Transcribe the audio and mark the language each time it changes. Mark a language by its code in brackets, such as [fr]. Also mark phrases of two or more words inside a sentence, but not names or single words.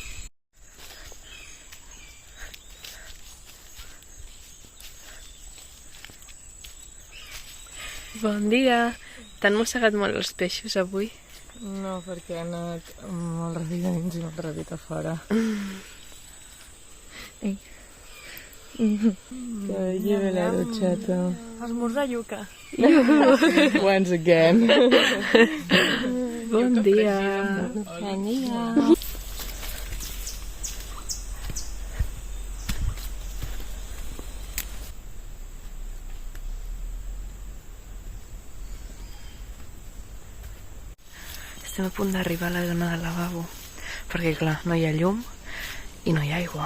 [ca] Bon dia! T'han mossegat molt els peixos avui? No, perquè ha anat molt ràpid a dins i molt ràpid a fora. Ei. Que lleve la ducheta. Esmorzar yuca. [en] Once again. [ca] Bon dia! Bon dia. Estem a punt d'arribar a la zona del lavabo, perquè clar, no hi ha llum i no hi ha aigua.